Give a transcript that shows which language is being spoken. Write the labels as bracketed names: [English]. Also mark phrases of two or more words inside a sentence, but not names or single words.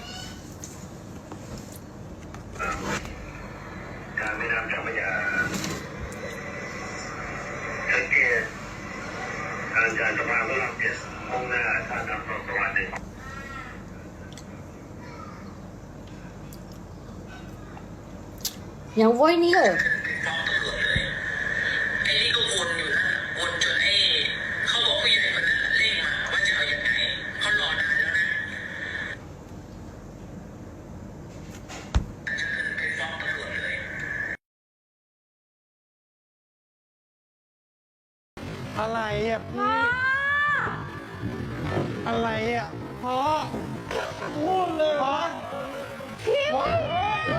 [Malay] Kami nak macam mana? Sakit. Jangan terlalu lapis. Mungkin ada persoalan. Yang voice ni ke? [Thai] ไอ้นี่ก็วนอยู่นะวนจนไอ้เขาบอกผู้ใหญ่คนนั้นน่ะเร่งมาว่าจะเอายังไงเขารอนานแล้วนะจะขึ้นไปฟ้องตำรวจเลย อะไรอ่ะพี่อะไรอ่ะพ่อพูดเลยพ่อ